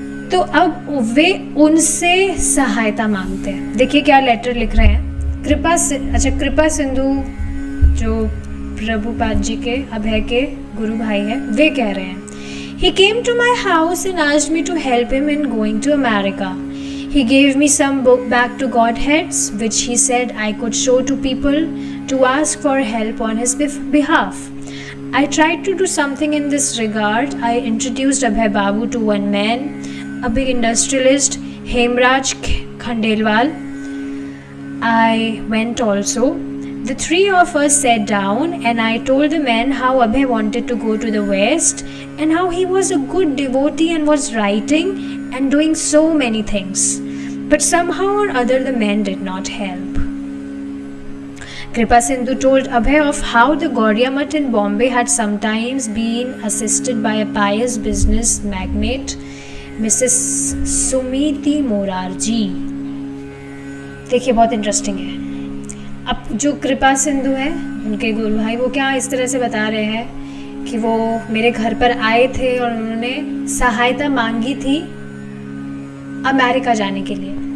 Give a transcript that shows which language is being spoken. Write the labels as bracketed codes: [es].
[hi] तो अब वे उनसे सहायता मांगते हैं. देखिए क्या लेटर लिख रहे हैं. कृपा सिंधु जो प्रभुपाद जी के अभय के गुरु भाई हैं, वे कह रहे हैं, [en] He came to my house and asked me to help him in going to America. He gave me some book back to Godheads, which he said I could show to people to ask for help on his behalf. I tried to do something in this regard. I introduced Abhay Babu to one man, a big industrialist, Hemraj Khandelwal. I went also. The three of us sat down and I told the man how Abhay wanted to go to the West and how he was a good devotee and was writing and doing so many things. But somehow or other the man did not help. Kripa Sindhu told Abhay of how the Gaudiya Math in Bombay had sometimes been assisted by a pious business magnate, Mrs. Sumiti Morarji. [hi] देखिए बहुत interesting है. अब जो कृपा सिंधु है, उनके गुरु भाई, वो क्या इस तरह से बता रहे हैं कि वो मेरे घर पर आए थे और उन्होंने सहायता मांगी थी अमेरिका जाने के लिए.